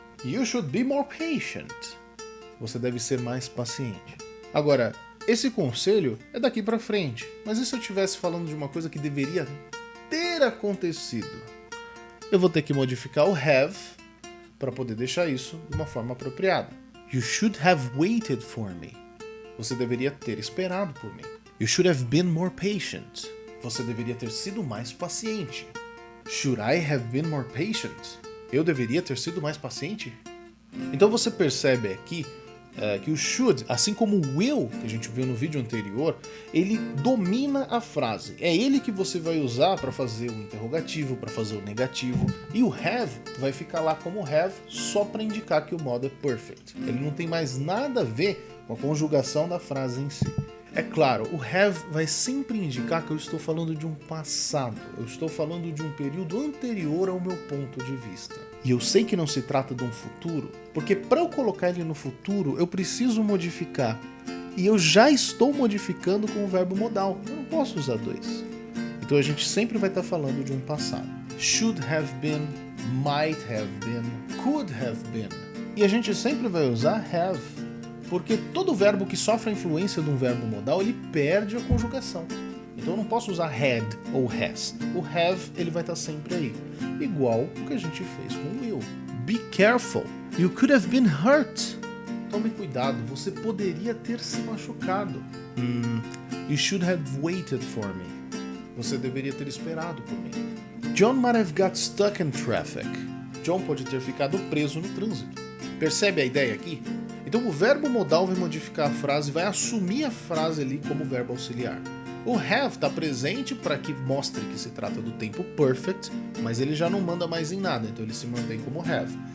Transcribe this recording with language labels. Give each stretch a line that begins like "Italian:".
English: You should be more patient.
Portuguese: Você deve ser mais paciente. Agora, esse conselho é daqui pra frente, mas e se eu estivesse falando de uma coisa que deveria ter acontecido? Eu vou ter que modificar o have para poder deixar isso de uma forma apropriada.
English: You should have waited for me.
Portuguese: Você deveria ter esperado por mim.
English: You should have been more patient.
Portuguese: Você deveria ter sido mais paciente.
English: Should I have been more patient?
Portuguese: Eu deveria ter sido mais paciente? Então você percebe aqui que o should, assim como o will, que a gente viu no vídeo anterior, ele domina a frase. É ele que você vai usar para fazer o interrogativo, para fazer o negativo. E o have vai ficar lá como have só para indicar que o modo é perfect. Ele não tem mais nada a ver com a conjugação da frase em si. É claro, o have vai sempre indicar que eu estou falando de um passado, eu estou falando de um período anterior ao meu ponto de vista. E eu sei que não se trata de um futuro, porque para eu colocar ele no futuro, eu preciso modificar. E eu já estou modificando com o verbo modal, eu não posso usar dois. Então a gente sempre vai estar falando de um passado.
English: Should have been, might have been, could have been.
Portuguese: E a gente sempre vai usar have. Porque todo verbo que sofre a influência de um verbo modal, ele perde a conjugação. Então eu não posso usar had ou has. O have, ele vai estar sempre aí. Igual o que a gente fez com o will.
English: Be careful. You could have been hurt.
Portuguese: Tome cuidado, você poderia ter se machucado.
English: You should have waited for me.
Portuguese: Você deveria ter esperado por mim.
English: John might have got stuck in traffic.
Portuguese: John pode ter ficado preso no trânsito. Percebe a ideia aqui? Então o verbo modal vai modificar a frase, vai assumir a frase ali como verbo auxiliar. O have está presente para que mostre que se trata do tempo perfect, mas ele já não manda mais em nada, então ele se mantém como have.